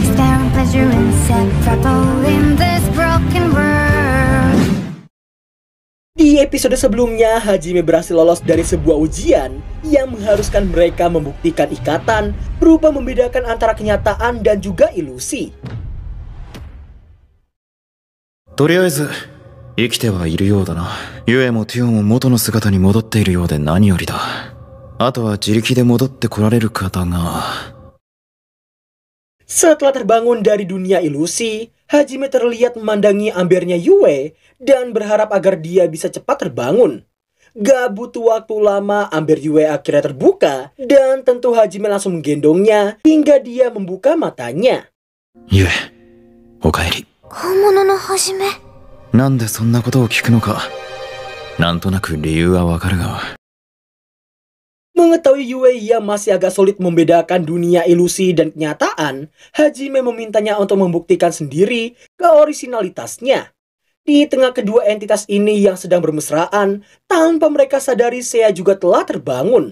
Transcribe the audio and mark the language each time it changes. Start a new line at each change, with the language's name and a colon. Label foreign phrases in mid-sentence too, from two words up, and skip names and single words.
Indonesian: Di episode sebelumnya, Hajime berhasil lolos dari sebuah ujian yang mengharuskan mereka membuktikan ikatan berupa membedakan antara kenyataan dan juga ilusi.
Japanese: とりあえず生きてはいるようだな。ユエもティオも元の姿に戻っているようで何よりだ。あとは自力で戻ってこられるかだが。
Indonesian: Setelah terbangun dari dunia ilusi, Hajime terlihat memandangi ambernya Yue dan berharap agar dia bisa cepat terbangun. Gak butuh waktu lama, amber Yue akhirnya terbuka dan tentu Hajime langsung menggendongnya hingga dia membuka matanya. Yue,
Japanese: おかえり。本物のはじめ。なんでそんなことを聞くのか。なんとなく理由はわかるが。
Indonesian: Mengetahui Yue yang masih agak sulit membedakan dunia ilusi dan kenyataan, Hajime memintanya untuk membuktikan sendiri keorisinalitasnya. Di tengah kedua entitas ini yang sedang bermesraan, tanpa mereka sadari Seiya juga telah terbangun.